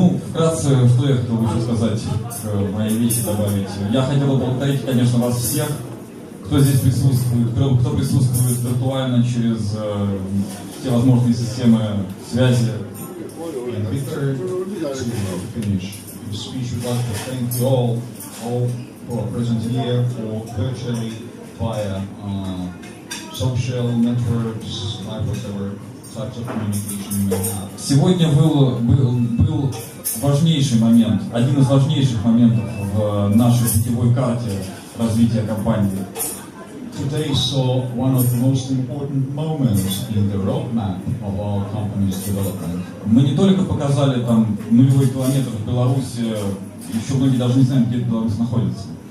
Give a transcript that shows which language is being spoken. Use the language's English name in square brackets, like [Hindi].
[Russian] Вкратце, что я хотел бы еще сказать к моей речи добавить. Я хотел бы поблагодарить, конечно, вас всех, кто здесь присутствует, кто присутствует виртуально через те возможные системы связи. [English] And Victor, to finish his speech, would like to thank you all who are present here, or virtually via social networks, like whatever types of communication you may have. [Russian] Сегодня был важнейший момент, один из важнейших моментов в нашей путевой карте развития компании. [English] Today saw one of the most important moments in the roadmap of our company's development. [Russian] Мы не только показали там нулевой километр в Беларуси, еще многие даже не знают, где Беларусь находится.